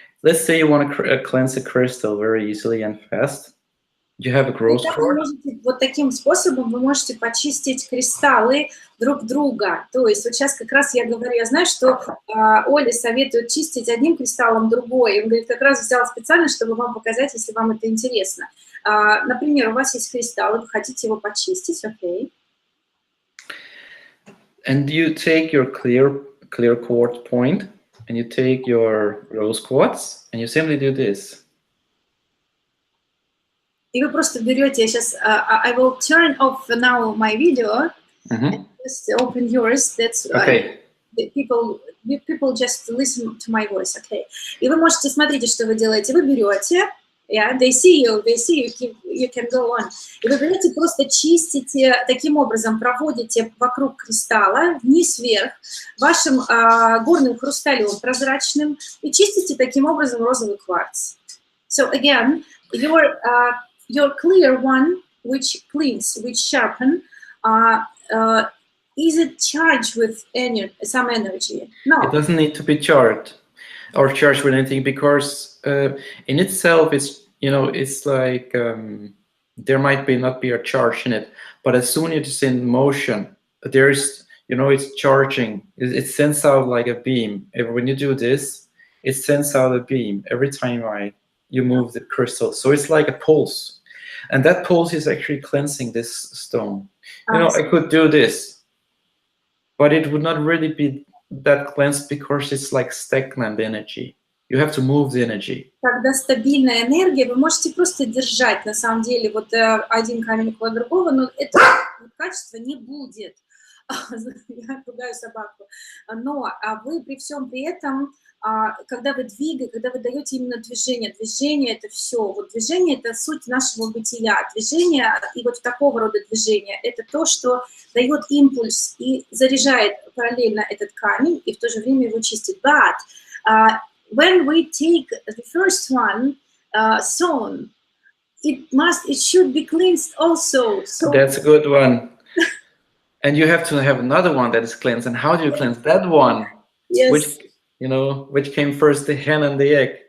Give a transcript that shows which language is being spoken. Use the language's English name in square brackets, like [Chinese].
[English] Let's say you want to cleanse a crystal very easily and fast. You have a growth cord. [Russian] Вот таким способом вы можете почистить кристаллы друг друга. То есть вот сейчас как раз я говорю, я знаю, что Оле советует чистить одним кристаллом другой. Он говорит, как раз взял специально, чтобы вам показать, если вам это интересно. Например, у вас есть кристалл, вы хотите его почистить, окей. [English] And you take your clear quartz point, and you take your rose quartz, and you simply do this. [Russian] И вы просто берете, я сейчас, [English] I will turn off now my video, and just open yours, that's Okay. people just listen to my voice, okay. [Russian] И вы можете, смотрите, что вы делаете, вы берете, [English] yeah, they see you, you can go on. [Russian] И вы берете, просто чистите, таким образом проводите вокруг кристалла, вниз-вверх, вашим горным хрусталем прозрачным, и чистите таким образом розовый кварц. [English] So again, your clear one, which cleans, which sharpen, is it charged with some energy? No. It doesn't need to be charged or charged with anything, because in itself, it's, you know, it's like there might not be a charge in it, but as soon as it's in motion, there's, you know, it's charging. It sends out like a beam. When you do this, it sends out a beam every time you move the crystal. So it's like a pulse. And that pulse is actually cleansing this stone. You know, I could do this, but it would not really be that cleansed, because it's like stagnant energy. You have to move the energy. [Russian] Когда стабильная энергия, вы можете просто держать, на самом деле, вот один камень около другого, но это качество не будет. Я ругаю собаку. Но вы при всем при этом, когда вы двигаете, когда вы даете именно движение это все. Вот движение это суть нашего бытия. Движение и вот такого рода движение это то, что дает импульс и заряжает параллельно этот камень и в то же время его чистит. [English] But when we take the first one, stone, it should be cleansed also. So that's a good one. And you have to have another one that is cleansed. And how do you cleanse that one? Yes. Which came first, the hen and the egg?